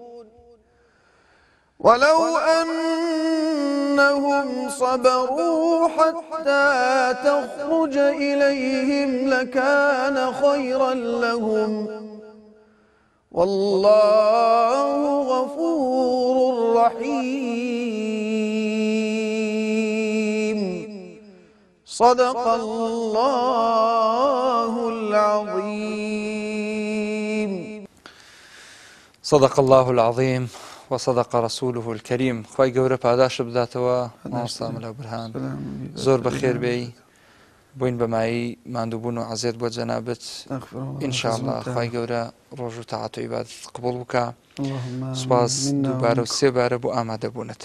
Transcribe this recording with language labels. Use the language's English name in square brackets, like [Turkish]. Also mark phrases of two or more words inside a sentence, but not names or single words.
[Arabic] ولو أنهم صبروا حتى تخرج إليهم لكان خيرا لهم والله غفور رحيم صدق الله العظيم. صدق الله العظيم وصدق رسوله الكريم. [Central Kurdish] خواهی گەورە پاداش بداتەوە مامۆستا مەلا برهان، زۆر بەخێر بێی، بووین بەمایی ماندووبوون و عەزیەت بۆ جەنابەت. ئینشاءالله خواهی گەورە ڕۆژ و تاعات و عیبادەت قبوڵ بکە. سوپاس دووبارە و سێبارە بۆ ئامادەبوونت.